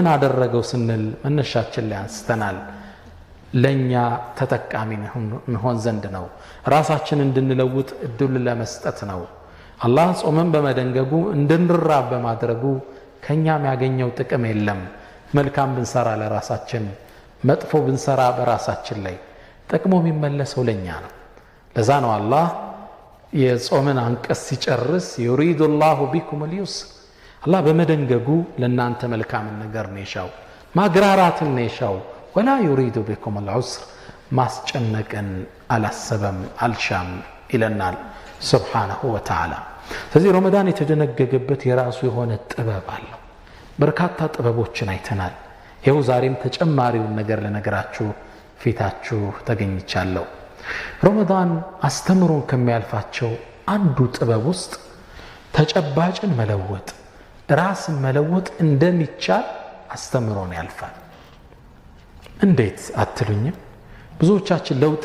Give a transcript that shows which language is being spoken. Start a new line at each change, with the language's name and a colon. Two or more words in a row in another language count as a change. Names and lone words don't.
Amharic: አደረገው ስንል መነሻችን ላይ አንስተናል ለኛ ተጠቃሚ እንሆን ዘንድ ነው ራሳችን እንድንለውጥ እድል ለመስጠት ነው አላህ ጾምን በመደንገጉ እንድንራብ በማድረጉ ከኛም ያገኘው ጥቅም የለም መልካም ብንሰራ ለራሳችን መጥፎ ብንሰራ በራሳችን ላይ ጥቅሙ የሚመለሰው ለኛ ነው ለዛ ነው አላህ የጾምን አንቀጽ ሲጨርስ
Arabic: يريد الله بكم اليسر
Amharic: አላህ በመደንገጉ ለናንተ መልካም ነገር ነው የሻው ማግራራትን ነው የሻው
Arabic: ولا يريد بكم العسر
Amharic: ማስጨነቅን አላሰበም አልሻም ይለናል
Arabic: سبحانه وتعالى
Amharic: ስለዚህ ረመዳን የተደነገገበት የራሱ የሆነ ጥበብ አለው በርካታ ጥበቦችን አይተናል ይኸው ዛሬም ተጨማሪውን ነገር ለነገራችሁ ፊታችሁ ተገኝቻለሁ ረመዳን አስተምሮን ከሚያልፋቸው አንዱ ጥበብ ውስጥ ተጨባጭን መለወጥ ራስን መለወጥ እንደሚቻል አስተምሮን ያልፋል እንዴት አትሉኝም ብዙዎቻችን ለውጥ